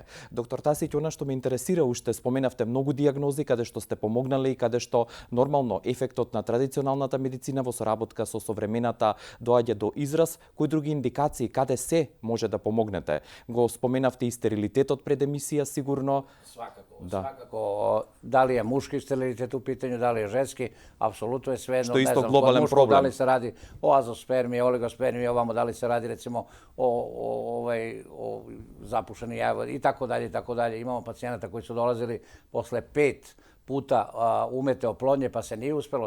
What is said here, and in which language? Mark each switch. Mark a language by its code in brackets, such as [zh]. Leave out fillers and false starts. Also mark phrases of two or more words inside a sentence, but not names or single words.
[mk] Доктор Тасиќ, она што ме интересира, уште споменавте многу дијагнози каде што сте помогнале и каде што нормално ефектот на традиционалната медицина во соработка со современата доаѓа до израз. Кои други индикации, каде се може да помогнете? Го споменавте и стерилитетот пред емисија, сигурно. [sr] Svakako, da li je muški sterilitet u pitanju, da li je ženski, apsolutno je svejedno. Što je isto globalan problem. Da li se radi o azospermiji, oligospermiji, ovamo, da li se radi recimo o zapušeni jajovodi i tako dalje, i tako dalje. Imamo pacijenata koji su dolazili posle 5 puta umete oplodnje pa se nije uspelo.